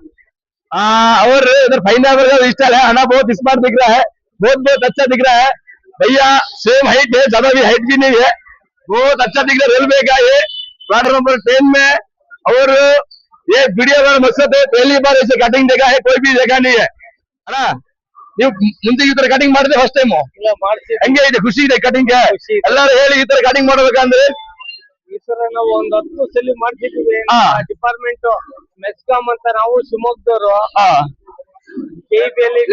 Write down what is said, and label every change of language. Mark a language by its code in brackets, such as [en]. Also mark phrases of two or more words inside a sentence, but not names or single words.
[hi] और इधर फाइनल का स्टाइल है, आना बहुत स्मार्ट दिख रहा है, बहुत बहुत अच्छा दिख रहा है भैया। सेम हाइट है, ज्यादा भी हाइट भी नहीं है, बहुत अच्छा दिख रहा है। रेलवे का ये [en] platform number [hi] 10 में। और ये वीडियो का मकसद है, पहली बार ऐसे कटिंग देखा है, कोई भी देखा नहीं है ना। [kn] ನೀವು ಮುಂದೆ ಈ ತರ ಕಟಿಂಗ್ ಮಾಡಿದ್ರೆ [en] first time [kn] ಹೆಂಗೆ ಇದೆ, ಖುಷಿ ಇದೆ ಕಟಿಂಗ್ ಎಲ್ಲರೂ ಹೇಳಿ ಈ ತರ ಕಟಿಂಗ್ ಮಾಡ್ಬೇಕಂದ್ರೆ ಈ ಸಲ ನಾವು ಒಂದು 10 ಸಲ ಮಾಡ್ತಿದ್ದೀವಿ ಡಿಪಾರ್ಟ್ಮೆಂಟ್ ಮೆಸ್ಕಾಂ ಅಂತ ನಾವು ಶಿವಮೊಗ್ಗದವರು ಕೆಬಿಯಲ್ಲಿ